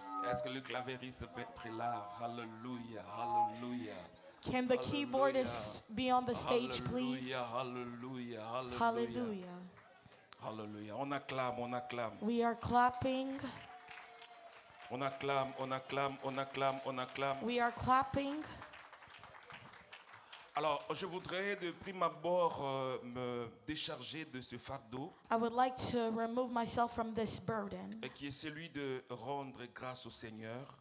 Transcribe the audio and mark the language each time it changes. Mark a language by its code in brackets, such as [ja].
[fr] Est-ce que le clavériste peut être là? Hallelujah. Hallelujah. [en] Can the keyboardist be on the stage, please? Hallelujah. Hallelujah. Hallelujah. [fr] Hallelujah. On acclame, on acclame. [en] We are clapping. [fr] On acclame, on acclame, on acclame, on acclame. [en] We are clapping. [fr] Alors, je voudrais de prime abord me décharger de ce fardeau [en] I would like to remove myself from this burden, [fr] qui est celui de rendre grâce au Seigneur,